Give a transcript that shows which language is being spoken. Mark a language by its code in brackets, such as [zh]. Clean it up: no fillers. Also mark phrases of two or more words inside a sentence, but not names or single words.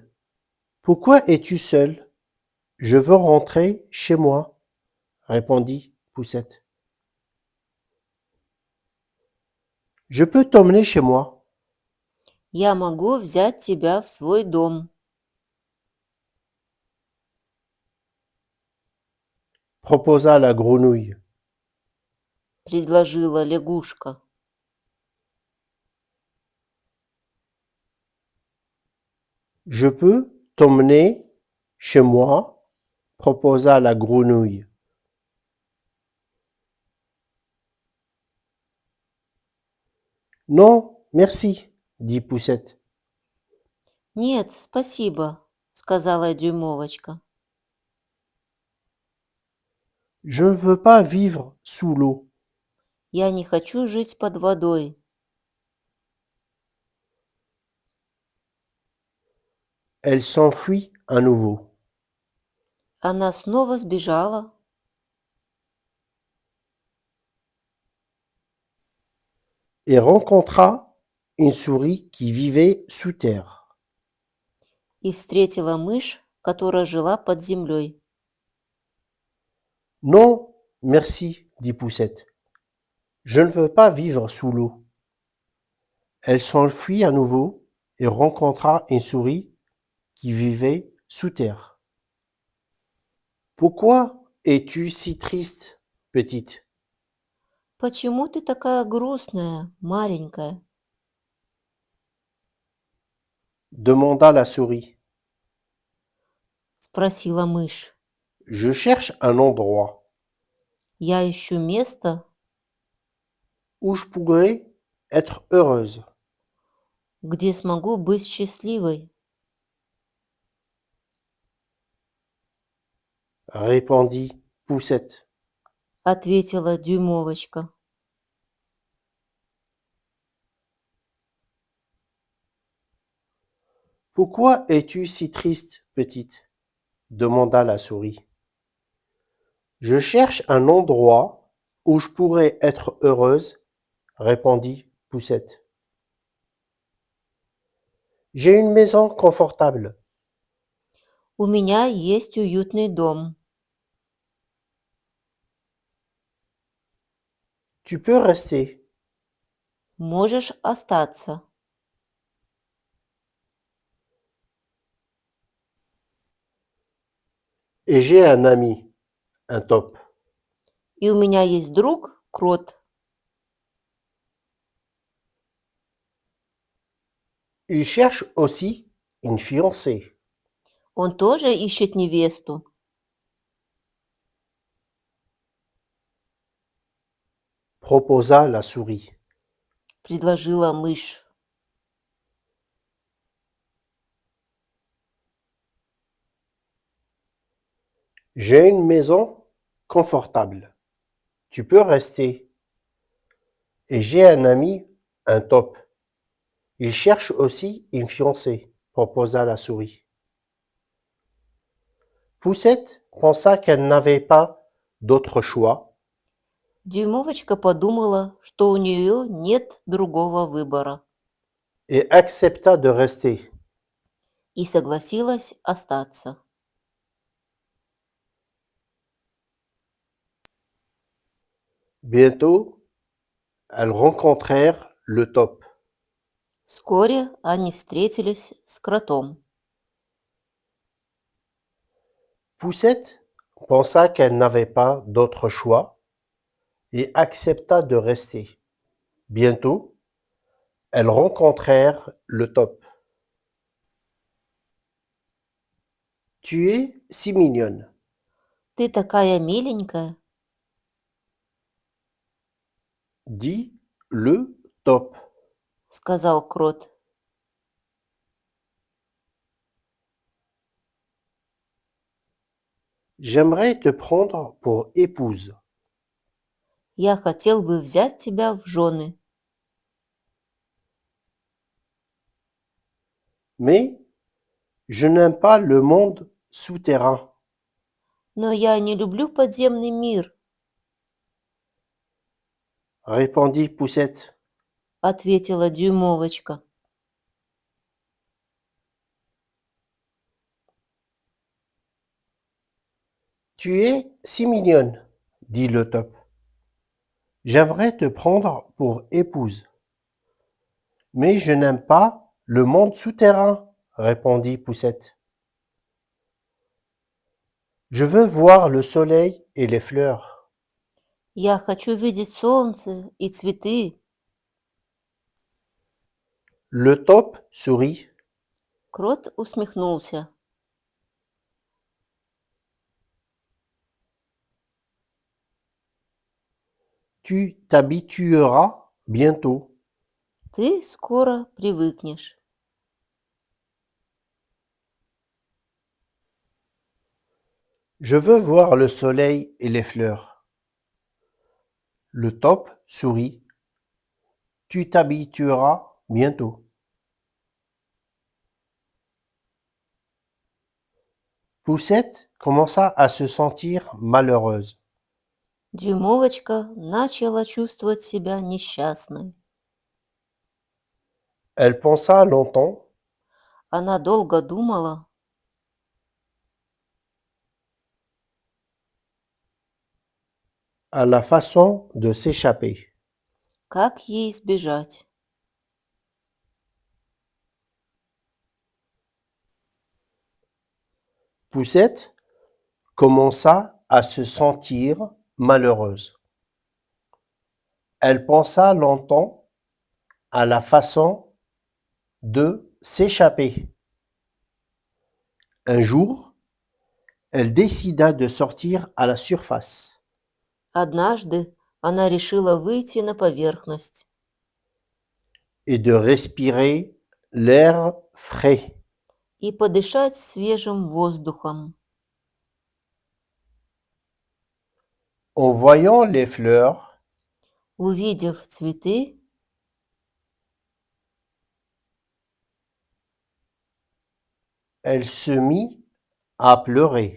[fr] Pourquoi es-tu seule? Je veux rentrer chez moi, répondit Poussette. Je peux t'emmener chez moi, [ru] «Я могу взять тебя в свой дом», [fr] proposa la grenouille. — [ru] предложила лягушка. [fr] Je peux t'emmener chez moi, proposa la grenouille. Non, merci, dit Poussette. [ru] «Нет, спасибо», — сказала Дюймовочка. [fr] Je ne veux pas vivre sous l'eau. [ru] «Я не хочу жить под водой». [fr] Elle s'enfuit à nouveau [ru] Она снова сбежала [fr] et rencontra une souris qui vivait sous terre. [ru] и встретила мышь, которая жила под землей. [fr] Non, merci, dit Poussette. Je ne veux pas vivre sous l'eau. Elle s'enfuit à nouveau et rencontra une souris qui vivait sous terre. Pourquoi es-tu si triste, petite? [ru] «Почему ты такая грустная, маленькая?» [fr] Demanda la souris. — [ru] спросила мышь. [fr] Je cherche un endroit [ru] «Я ищу место, [fr] où je pourrais être heureuse, [ru] где смогу быть счастливой, [fr] répondit Poussette. [ru] ответила Дюймовочка. [fr] Pourquoi es-tu si triste, petite? Demanda la souris. Je cherche un endroit où je pourrais être heureuse, répondit Poussette. J'ai une maison confortable. [ru] У меня есть уютный дом. [fr] Tu peux rester. [ru] Можешь остаться. [fr] Et j'ai un ami, un top. [ru] И у меня есть друг, крот. [fr] Il cherche aussi une fiancée, [ru] Он тоже ищет невесту. [fr] proposa la souris. [ru] Предложила мышь. [fr] J'ai une maison confortable. Tu peux rester. Et j'ai un ami, un top. Il cherche aussi une fiancée, proposa la souris. Poussette pensa qu'elle n'avait pas d'autre choix [ru] Дюймовочка подумала, что у нее нет другого выбора, [fr] et accepta de rester. [ru] и согласилась остаться. [fr] Bientôt, elles rencontrèrent le top. [ru] Вскоре они встретились с кротом. [fr] Poussette pensa qu'elle n'avait pas d'autre choix et accepta de rester. Bientôt, elles rencontrèrent le top. Tu es si mignonne, [ru] «Ты такая миленькая», [fr] dit le top. — [ru] сказал крот. [fr] J'aimerais te prendre pour épouse. [ru] «Я хотел бы взять тебя в жены, [fr] Mais je n'aime pas le monde souterrain, [ru] но я не люблю подземный мир», [fr] répondit Poussette. — [ru] ответила Дюймовочка. [fr] Tu es si mignonne, dit le top. J'aimerais te prendre pour épouse. Mais je n'aime pas le monde souterrain, répondit Poussette. Je veux voir le soleil et les fleurs. [ru] «Я хочу видеть солнце и цветы». [fr] Le top sourit. [ru] Крот усмехнулся. [fr] Tu t'habitueras bientôt. [ru] «Ты скоро привыкнешь». [fr] Je veux voir le soleil et les fleurs. Le top sourit. Tu t'habitueras bientôt. Poussette commença à se sentir malheureuse. [ru] Дюймовочка начала чувствовать себя несчастной. [fr] Elle pensa longtemps [ru] Она долго думала, [fr] à la façon de s'échapper. [ru] как ей сбежать. [fr] Poussette commença à se sentir malheureuse. Elle pensa longtemps à la façon de s'échapper. Un jour, elle décida de sortir à la surface. [ru] Однажды Она решила выйти на поверхность [fr] et de respirer l'air frais. [ru] и подышать свежим воздухом. [fr] En voyant les fleurs, [ru] Увидев цветы, [fr] elle se mit à pleurer.